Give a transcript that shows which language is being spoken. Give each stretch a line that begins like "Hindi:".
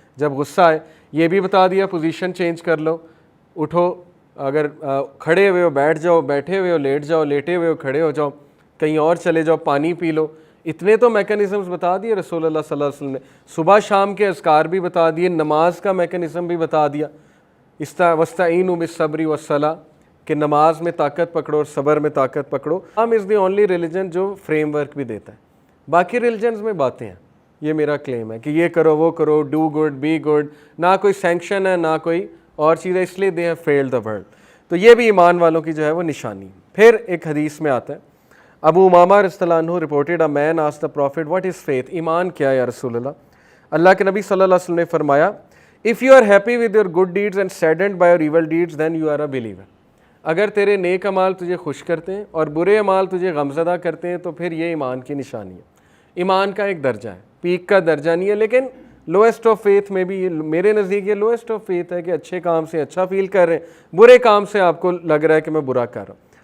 Urdu: جب غصہ آئے یہ بھی بتا دیا پوزیشن چینج کر لو, اٹھو, اگر کھڑے ہوئے ہو بیٹھ جاؤ, بیٹھے ہوئے ہو لیٹ جاؤ, لیٹے ہوئے ہو کھڑے ہو جاؤ, کہیں اور چلے جاؤ, پانی پی لو. اتنے تو میکنزمز بتا دیے رسول اللہ صلی اللہ علیہ وسلم نے. صبح شام کے اذکار بھی بتا دیے, نماز کا میکنزم بھی بتا دیا.
Arabic: وَاسْتَعِینُوا بِالصَّبْرِ وَالصَّلَاةِ
Urdu: کہ نماز میں طاقت پکڑو اور صبر میں طاقت پکڑو.
English: Islam is the only religion
Urdu: جو فریم ورک بھی دیتا ہے. باقی ریلیجنز میں باتیں ہیں. یہ میرا کلیم ہے کہ یہ کرو وہ کرو,
English: do good be good,
Urdu: نہ کوئی سینکشن ہے نہ کوئی اور چیز ہے, اس لیے
English: They have filled the world.
Urdu: تو یہ بھی ایمان والوں کی جو ہے وہ نشانی. پھر ایک حدیث میں آتا ہے, ابو امامہ رضی اللہ عنہ
English: reported a man asked the prophet what is faith,
Urdu: ایمان کیا ہے یا رسول اللہ. اللہ کے نبی صلی اللہ علیہ وسلم نے فرمایا
English: if you are happy with your good deeds and saddened by your evil deeds then you are a believer.
Urdu: اگر تیرے نیک اعمال تجھے خوش کرتے ہیں اور برے اعمال تجھے غمزدہ کرتے ہیں تو پھر یہ ایمان کی نشانی ہے. ایمان کا ایک درجہ ہے, پیک کا درجہ نہیں ہے, لیکن
English: lowest of faith
Urdu: میں بھی میرے نزدیک یہ لوئسٹ آف فیتھ ہے کہ اچھے کام سے اچھا فیل کر رہے ہیں, برے کام سے آپ کو لگ رہا ہے کہ میں برا کر رہا ہوں.